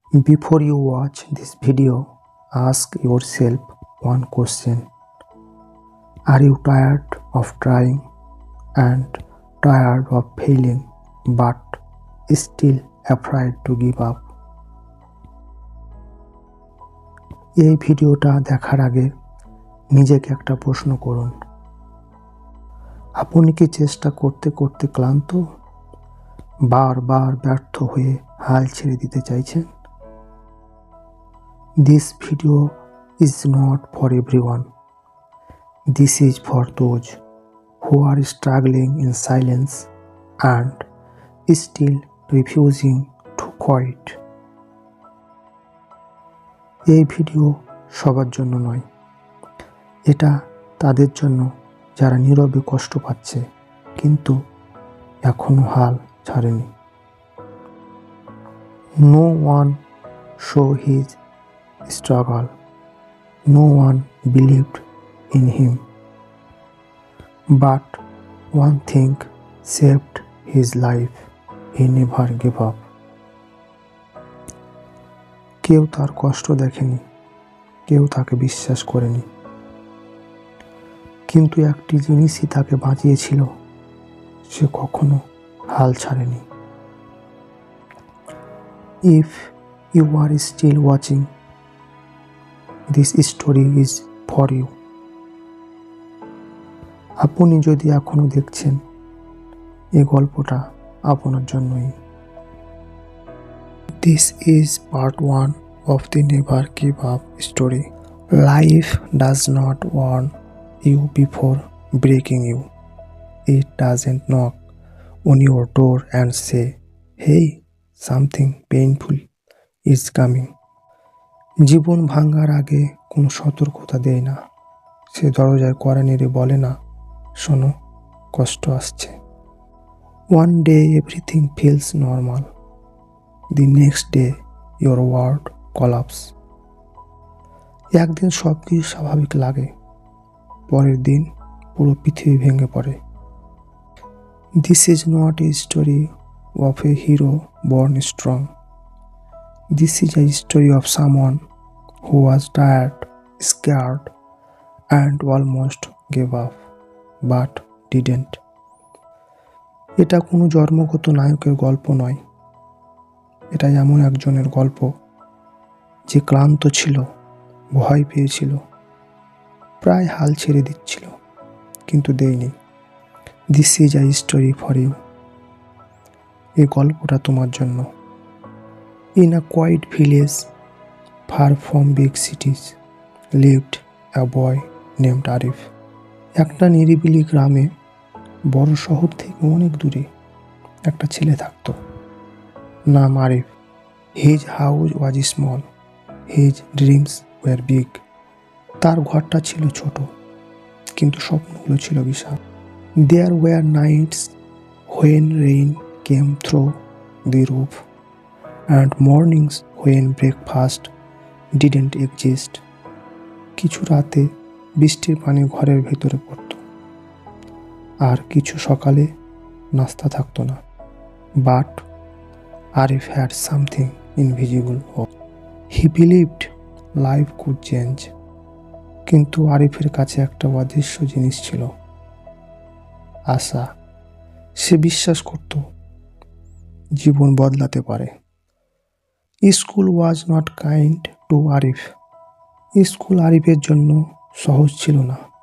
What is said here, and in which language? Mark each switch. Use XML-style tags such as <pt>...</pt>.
<en>Before you watch this video, ask yourself one question. Are you tired of trying and tired of failing but still afraid to give up?</en> <bn>এই ভিডিওটা দেখার আগে নিজেকে একটা প্রশ্ন করুন। আপনি কি চেষ্টা করতে করতে ক্লান্ত? বারবার ব্যর্থ হয়ে হাল ছেড়ে দিতে চাইছেন?</bn> <en>This video is not for everyone. This is for those who are struggling in silence and still refusing to quit.</en> <bn>এই ভিডিও সবার জন্য নয়, এটা তাদের জন্য যারা নীরবে কষ্ট পাচ্ছে কিন্তু এখনো হাল ছাড়েনি।</bn> <en>No one saw his struggle. No one believed in him. But one thing saved his life. He never gave up.</en> <bn>কেউ তার কষ্ট দেখেনি, কেউ তাকে বিশ্বাস করেনি, কিন্তু একটি জিনিসই তাকে বাঁচিয়েছিল, সে কখনো হাল ছাড়েনি।</bn> <en>If you are still watching, this story is for you.</en> <bn>আপনি যদি এখনো দেখছেন, এই গল্পটা আপনার জন্যই।</bn> <en>This is part 1 of the Never Give Up story. Life does not warn you before breaking you. It doesn't knock on your door and say, "Hey, something painful is coming."</en> <bn>জীবন ভাঙার আগে কোনো সতর্কতা দেয় না। সে দরজায় কড়া নেড়ে বলে না, শোনো, কষ্ট আসছে।</bn> <en>One day everything feels normal. The next day your world collapse.</en> <bn>একদিন সব কিছু স্বাভাবিক লাগে, পরের দিন পুরো পৃথিবী ভেঙে পড়ে।</bn> <en>This is not a story of a hero born strong. This is a story of someone who was tired, scared, and almost gave up, but didn't.</en> <bn>এটা কোনো জন্মগত নায়কের গল্প নয়, এটা এমন একজনের গল্প যে ক্লান্ত ছিল, ভয় পেয়েছিল, প্রায় হাল ছেড়ে দিচ্ছিল, কিন্তু দেয়নি।</bn> <en>This is a story for you.</en> <bn>এই গল্পটা তোমার জন্য।</bn> <en>In a quiet village far from big cities lived a boy named Arif.</en> <bn>একটা নিরিবিলি গ্রামে, বড় শহর থেকে অনেক দূরে, একটা ছেলে থাকতো, নাম Arif.</bn> <en>His house was small. His dreams were big.</en> <bn>তার ঘরটা ছিল ছোট, কিন্তু স্বপ্নগুলো ছিল বিশাল।</bn> <en>There were nights when rain came through the roof and mornings when breakfast didn't exist.</en> <bn>কিছু রাতে বৃষ্টির পানি ঘরের ভেতরে পড়ত, আর কিছু সকালে নাস্তা থাকতো না।</bn> <en>But Arif had something invisible hope. He believed life could change.</en> <bn>কিন্তু আরিফের কাছে একটা অদৃশ্য জিনিস ছিল, আশা। সে বিশ্বাস করত জীবন বদলাতে পারে।</bn> <en>School was not kind to Arif.</en> <bn>School আরিফের জন্য সহজ ছিল না।</bn>